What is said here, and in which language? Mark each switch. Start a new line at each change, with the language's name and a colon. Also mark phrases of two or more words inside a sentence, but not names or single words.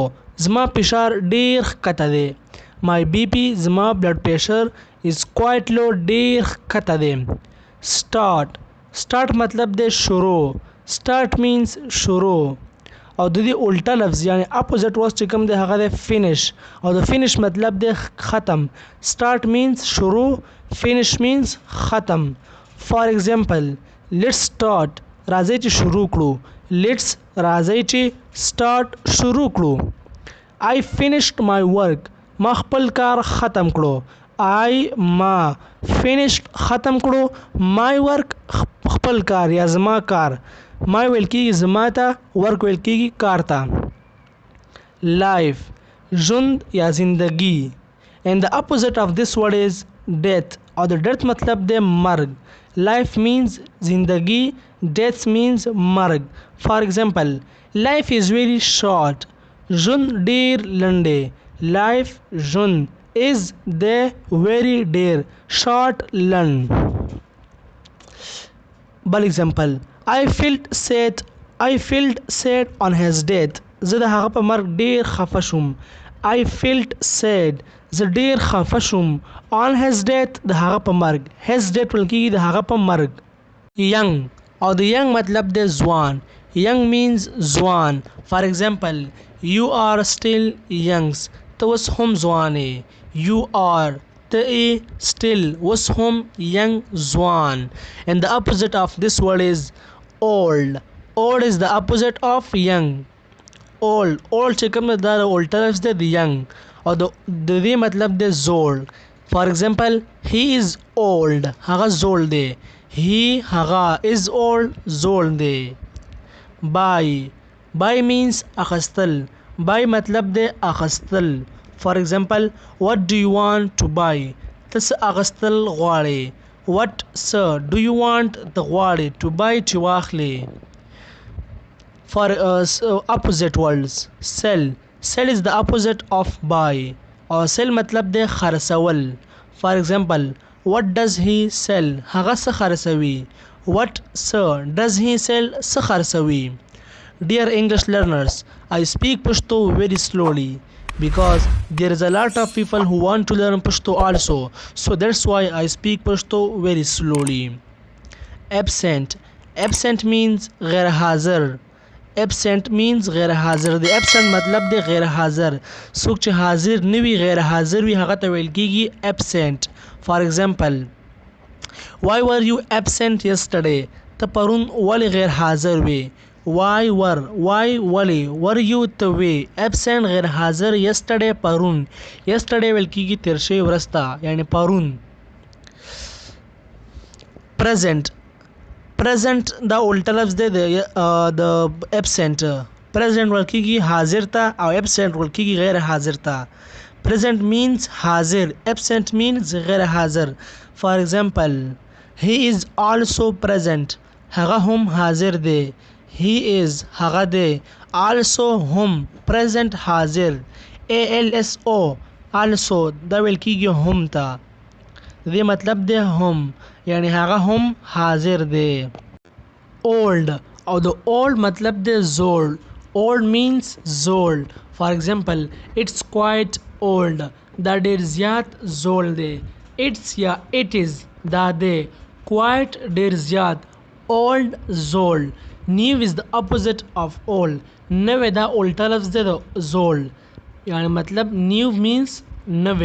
Pashto: زما فشار ډېر ښکته دی.
English: my BP
Pashto: زما
English: blood pressure is quite low
Pashto: ډېر ښکته دی. start مطلب دی شروع.
English: start means
Pashto: شروع او د دې الټه لفظ یعنی
English: opposite word
Pashto: چې کوم دی هغه دی finish او د finish مطلب دی ختم.
English: start means شروع. finish means ختم. for example, let's start.
Pashto: راځئ چې شروع کړو. let's راځئ چې start شروع کړو.
English: I finished my work.
Pashto: ما خپل کار ختم کړو. ما finished ختم کړو.
English: my work
Pashto: خپل کار یا زما کار. my ویل کیږي زما ته. work ویل کیږي کار ته. life ژوند یا زندگی.
English: and the opposite of this word is death
Pashto: او د death مطلب دی مرګ.
English: life means زندگی. death means مرګ. for example, life is very short.
Pashto: ژوند ډیر لنډ دی.
English: life ژوند is the very ډیر short لنډ. بل example, I felt sad on his death.
Pashto: زه د هغه په مرګ ډیر خفه شوم.
English: I felt sad.
Pashto: زه ډیر خفه شوم
English: on his death
Pashto: د هغه په مرګ.
English: his death
Pashto: ویل کیږي د هغه په مرګ. young او د young مطلب دی ځوان.
English: young means ځوان. for example, you are still young.
Pashto: ته اوس هم ځوان یې.
English: you are ته still
Pashto: اوس هم
English: young ځوان. and the opposite of this word is old. old is the opposite of young.
Pashto: old چې کوم دا الټه لفظ دی د young او د دې مطلب دی زوړ.
English: for example, he is old.
Pashto: هغه زوړ دی.
English: he هغه is old
Pashto: زوړ دی.
English: buy means
Pashto: اخستل. buy مطلب دی اخستل.
English: for example, what do you want to buy?
Pashto: ته څه اخستل غواړې.
English: what څه do you want
Pashto: ته غواړې
English: to buy
Pashto: چې واخلې.
English: for opposite words, sell is the opposite of buy or sell
Pashto: مطلب دی خرڅول.
English: for example, what does he sell?
Pashto: هغه څه خرڅوي.
English: what څه does he sell
Pashto: څه خرڅوي.
English: dear English learners, I speak Pashto very slowly because there is a lot of people who want to learn Pashto also, so that's why I speak Pashto very slowly. absent means
Pashto: غیر حاضر.
English: absent means
Pashto: غیر حاضر. د absent مطلب دی غیر حاضر. څوک چې حاضر نه وي غیر حاضر وي هغه ته ویل کیږي absent.
English: for example, why were you absent yesterday?
Pashto: ته پرون ولې غیر حاضر وي.
English: why ولې were you
Pashto: ته وي. absent غیر حاضر. yesterday پرون. yesterday ویل کیږي تیر شوی ورځ ته یعنی پرون. present دا الټه لفظ دی د absent. present ویل کیږي حاضر ته او absent ویل کیږي غیر حاضر ته.
English: present means حاضر. absent means
Pashto: غیر حاضر.
English: for example, he is also present.
Pashto: هغه هم حاضر دی.
English: he is
Pashto: هغه دی. also هم present حاضر.
English: also also
Pashto: دا ویل کیږي هم ته. دې مطلب دی هم یعنی هغه هم حاضر دی. old او د old مطلب دی زوړ.
English: old means زوړ. for example it's quite old
Pashto: دا ډیر زیات زوړ دی. it's یا
English: it is
Pashto: دا دی. quite ډیر زیات. old زوړ.
English: new is the opposite of old.
Pashto: نوې دا الټا لفظ دی د زوړ. یعنی مطلب
English: new means
Pashto: نوې.